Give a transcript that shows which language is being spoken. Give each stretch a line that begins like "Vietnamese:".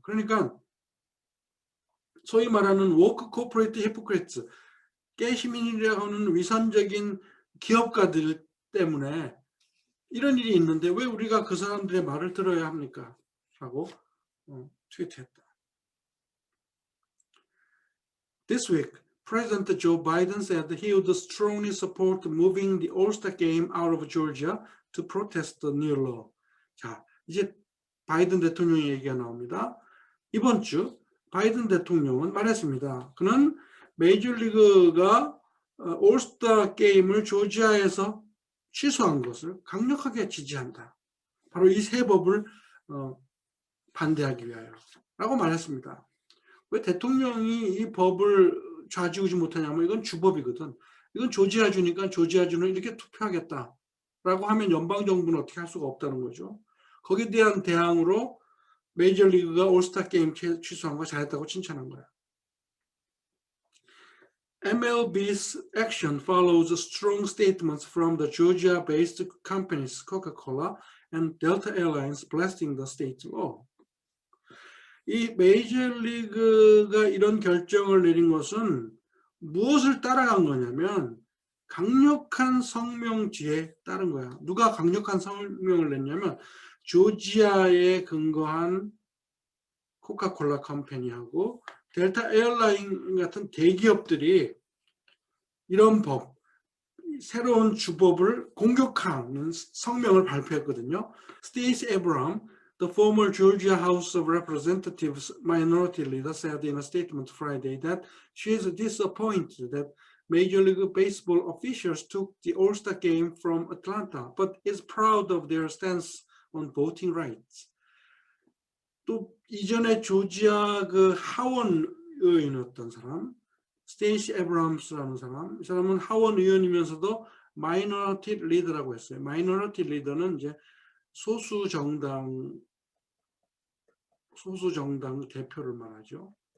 Korean: 그러니까 소위 말하는
English: woke corporate hypocrites,
Korean: 깨시민이라고 하는 위선적인 기업가들 때문에 이런 일이 있는데 왜 우리가 그 사람들의 말을 들어야 합니까? 라고 트위트했다.
English: This week, President Joe Biden said he would strongly support moving the All-Star Game out of Georgia to protest the new law.
Korean: 자, 이제 바이든 대통령의 얘기가 나옵니다. 이번 주 바이든 대통령은 말했습니다. 그는 메이저리그가 올스타 게임을 조지아에서 취소한 것을 강력하게 지지한다. 바로 이 새 법을 반대하기 위하여 라고 말했습니다. 왜 대통령이 이 법을 좌지우지 못하냐면 이건 주법이거든. 이건 조지아주니까 조지아주는 이렇게 투표하겠다 라고 하면 연방정부는 어떻게 할 수가 없다는 거죠. 거기에 대한 대항으로 메이저리그가 올스타 게임 취소한 거 잘했다고 칭찬한 거야.
English: MLB's action follows strong statements from the Georgia-based companies Coca-Cola and Delta Airlines blasting the state law.
Korean: 이 메이저리그가 이런 결정을 내린 것은 무엇을 따라간 거냐면 강력한 성명 뒤에 따른 거야. 누가 강력한 성명을 냈냐면 조지아에 근거한 코카콜라 컴퍼니하고 델타 에어라인 같은 대기업들이 이런 법, 새로운 주법을 공격하는 성명을 발표했거든요.
English: Stacey Abrams, the former Georgia House of Representatives minority leader, said in a statement Friday that she is disappointed that Major League Baseball officials took the All-Star game from Atlanta, but is proud of their stance on voting rights.
Korean: 또 이전에 조지아 그 하원 의원이었던 사람, 스테이시 에브람스라는 사람, 이 사람은 하원 의원이면서도 마이너리티 리더라고 했어요. 마이너리티 리더는 이제 소수 정당 대표를 말하죠.